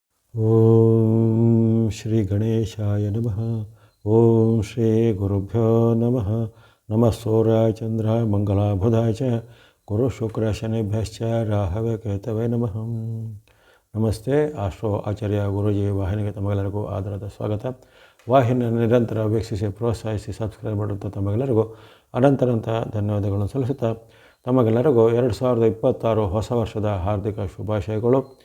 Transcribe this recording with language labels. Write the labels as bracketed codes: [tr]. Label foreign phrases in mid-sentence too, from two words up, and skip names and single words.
[sa] ಓಂ ಶ್ರೀ ಗಣೇಶಾಯ ನಮಃ. ಓಂ ಶ್ರೀ ಗುರುಭ್ಯೋ ನಮಃ. ನಮಃ ಸೂರ್ಯಾಯ ಚಂದ್ರಾಯ ಮಂಗಲಾಯ ಬುಧಾಯ ಚ ಗುರು ಶುಕ್ರ ಶನಿಭ್ಯಶ್ಚ ರಾಹವೇ ಕೇತವೇ ನಮಃ. [kn] ನಮಸ್ತೆ. ಆಸ್ಟ್ರೋ ಆಚಾರ್ಯ ಗುರುಜಿ ವಾಹಿನಿಗೆ ತಮಗೆಲ್ಲರಿಗೂ ಆಧಾರದ ಸ್ವಾಗತ. ವಾಹಿನಿಯನ್ನು ನಿರಂತರ ವೀಕ್ಷಿಸಿ ಪ್ರೋತ್ಸಾಹಿಸಿ ಸಬ್ಸ್ಕ್ರೈಬ್ ಮಾಡುತ್ತಾ ತಮಗೆಲ್ಲರಿಗೂ ಅನಂತರಂತ ಧನ್ಯವಾದಗಳನ್ನು ಸಲ್ಲಿಸುತ್ತಾ ತಮಗೆಲ್ಲರಿಗೂ 2026 ಹೊಸ ವರ್ಷದ ಹಾರ್ದಿಕ ಶುಭಾಶಯಗಳು.